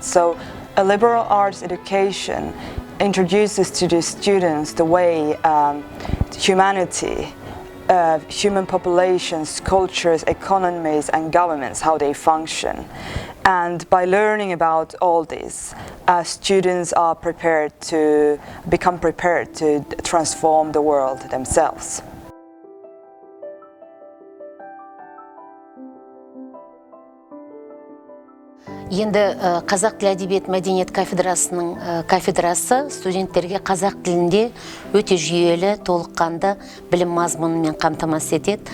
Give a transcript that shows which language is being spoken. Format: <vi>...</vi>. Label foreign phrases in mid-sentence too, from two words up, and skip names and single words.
<en>So a liberal arts education introduces to the students the way humanity, human populations, cultures, economies and governments, how they function. And by learning about all this, students are become prepared to transform the world themselves.</en> <kk>Енді қазақ тілі әдебиет мәдениет кафедрасы студенттерге қазақ тілінде өте жүйелі, толыққанды білім мазмұнымен қамтамасыз етеді.</kk>